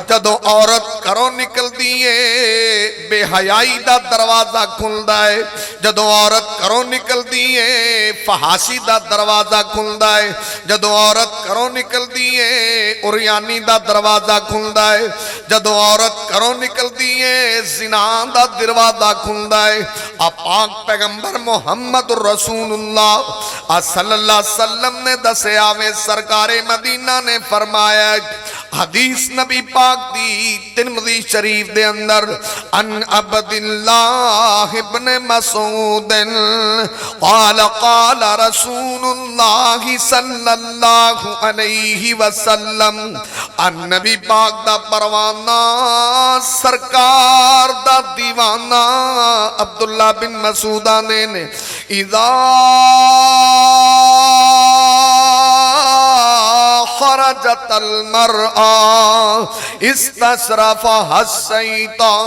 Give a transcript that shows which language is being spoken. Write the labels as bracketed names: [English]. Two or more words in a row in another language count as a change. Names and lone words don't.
[Punjabi] جدوں عورت گھروں نکلدی ہے بے حیائی دا دروازہ کھلدا ہے، جدوں عورت گھروں نکلدی ہے فحاشی دا دروازہ کھلدا ہے، جدوں عورت گھروں نکلدی ہے عریانی دا دروازہ کھلدا ہے، جدوں عورت گھروں نکلدی ہے زنا دا دروازہ کھلدا ہے. آ پاک پیغمبر محمد رسول اللہ [Arabic] صلى الله عليه وسلم [Punjabi] نے دسیا وے، سرکارِ مدینہ نے فرمایا، حدیث نبی پاک دی ترمذی شریف دے اندر, [Arabic] عن عبد الله بن مسعود قال قال رسول الله صلى الله عليه وسلم. [Punjabi] نبی پاک دا پروانہ سرکار دا دیوانہ عبداللہ بن مسعودہ نے [Arabic] إذا خرجت المرأة استشرفها الشيطان,